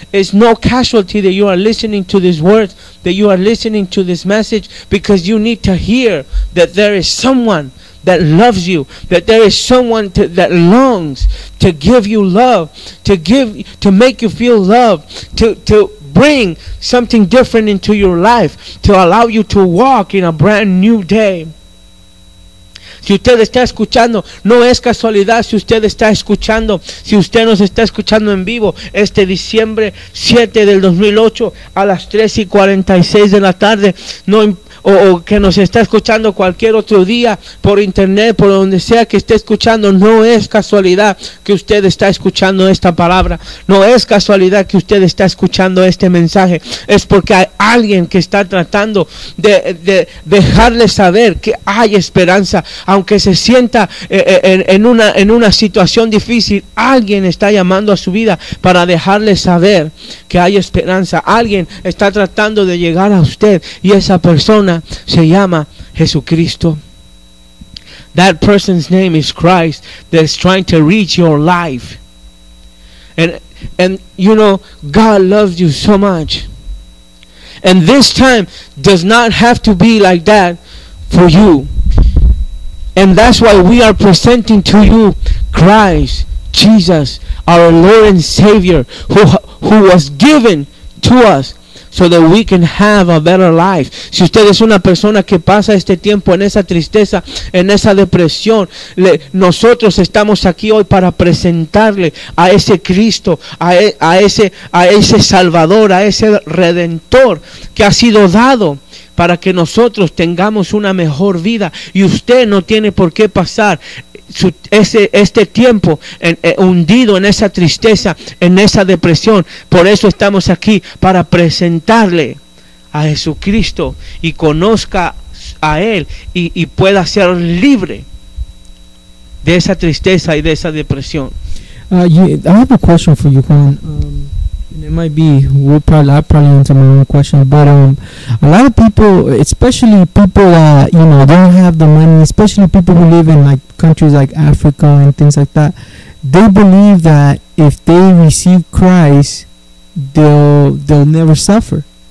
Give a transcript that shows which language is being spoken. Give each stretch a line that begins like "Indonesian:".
English: It's no casualty that you are listening to this word, that you are listening to this message, because you need to hear that there is someone that loves you, that there is someone that longs to give you love, to make you feel loved, to bring something different into your life, to allow you to walk in a brand new day.
Spanish: Si usted está escuchando, no es casualidad si usted está escuchando, si usted nos está escuchando en vivo este diciembre 7 del 2008 a las 3:46 de la tarde, no importa. O que nos está escuchando cualquier otro día por internet, por donde sea que esté escuchando, no es casualidad que usted está escuchando esta palabra. No es casualidad que usted está escuchando este mensaje. Es porque hay alguien que está tratando de dejarle saber que hay esperanza. Aunque se sienta en una situación difícil, alguien está llamando a su vida para dejarle saber que hay esperanza. Alguien está tratando de llegar a usted, y esa persona se llama Jesucristo.
English: That person's name is Christ, that is trying to reach your life. And you know, God loves you so much. And this time does not have to be like that for you. And that's why we are presenting to you Christ Jesus, our Lord and Savior, who was given to us so that we can have a better life.
Spanish: Si usted es una persona que pasa este tiempo en esa tristeza, en esa depresión, nosotros estamos aquí hoy para presentarle a ese Cristo, a ese Salvador, a ese Redentor que ha sido dado para que nosotros tengamos una mejor vida. Y usted no tiene por qué pasar este tiempo hundido en esa tristeza, en esa depresión. Por eso estamos aquí, para presentarle a Jesucristo y conozca a Él y pueda ser libre de esa tristeza y de esa depresión.
English: I have a question for you, Juan. I probably answer my own question, but a lot of people, especially people that don't have the money, especially people who live in like countries like Africa and things like that, they believe that if they receive Christ, they'll never suffer.